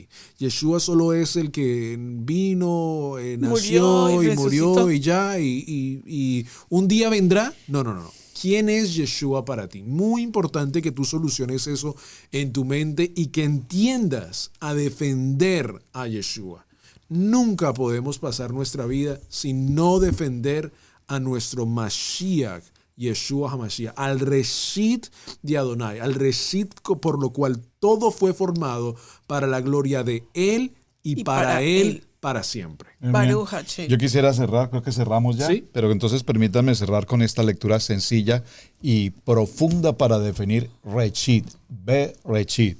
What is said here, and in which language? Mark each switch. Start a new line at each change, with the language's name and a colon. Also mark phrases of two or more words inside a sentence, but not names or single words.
Spanish: Yeshua solo es el que vino, nació y murió y ya, y un día vendrá. No. ¿Quién es Yeshua para ti? Muy importante que tú soluciones eso en tu mente y que entiendas a defender a Yeshua. Nunca podemos pasar nuestra vida sin no defender a nuestro Mashiach,
Hebrew: ישוע המשיח,
Spanish: al Reshit de Adonai, al Reshit por lo cual todo fue formado para la gloria de Él y para Él para siempre.
Hebrew: ברוך השם.
Spanish: Yo quisiera cerrar, creo que cerramos ya, Sí. pero entonces permítanme cerrar con esta lectura sencilla y profunda para definir
Hebrew: ראשית, בראשית.